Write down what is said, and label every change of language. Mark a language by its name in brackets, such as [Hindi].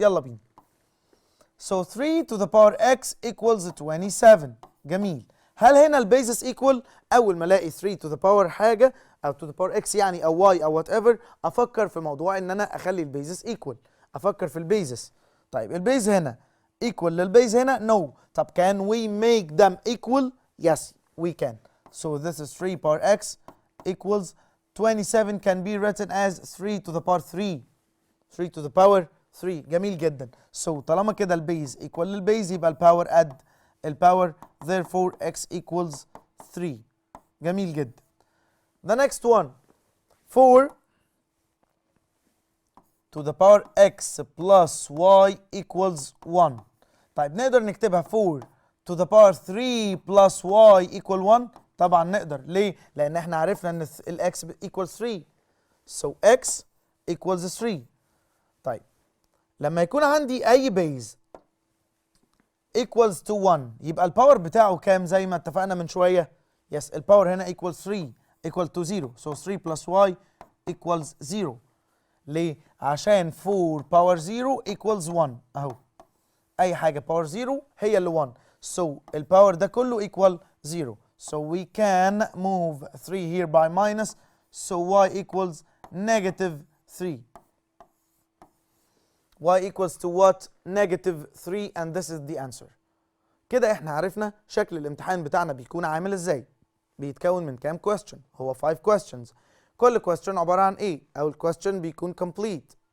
[Arabic] يلا بينا. [English] So 3 to the power x equals 27. [Arabic] جميل. هل هنا البيزس [English] equal؟ [Arabic] أول ما ألاقي 3 [English] to the power [Arabic] حاجة أو [English] to the power x [Arabic] يعني أو y أو [English] whatever [Arabic] أفكر في موضوع إن أنا أخلي البيزس equal. أفكر في البيزس. طيب البيز هنا [English] equal [Arabic] للبيز هنا؟ [English] no. [Arabic] طب [English] can we make them equal؟ yes we can. So this is 3 power x equals 27 can be written as 3 to the power 3. 3 to the power 3. [Arabic] جميل جدا. [English] So [Arabic] طالما كده البيز [English] equal [Arabic] للبيز يبقى الباور قد الباور، [English] therefore x equals 3. [Arabic] جميل جدا. [English] The next one 4 to the power x plus y equals 1. [Arabic] طيب نقدر نكتبها [English] 4 to the power 3 plus y equal 1؟ [Arabic] طبعا نقدر. ليه؟ لأن احنا عرفنا ان ال x [English] equals 3. So x equals 3. [Arabic] طيب لما يكون عندي أي بيز [English] equals to 1 [Arabic] يبقى الباور بتاعه كام زي ما اتفقنا من شوية؟ [English] yes [Arabic] الباور هنا [English] equals 3 equal to 0. So 3 plus y equals 0. [Arabic] ليه؟ عشان 4 باور 0 [English] equals 1 [Arabic] اهو. أي حاجة باور 0 هي اللي 1. [English] So [Arabic] الباور ده كله [English] equal 0. So we can move 3 here by minus. So y equals negative 3. y equals to what? Negative 3 and this is the answer. [Arabic] كده احنا عرفنا شكل الامتحان بتاعنا بيكون عامل ازاي. بيتكون من كام question؟ هو [English] 5 questions. [Arabic] كل question عبارة عن ايه؟ أول question بيكون complete.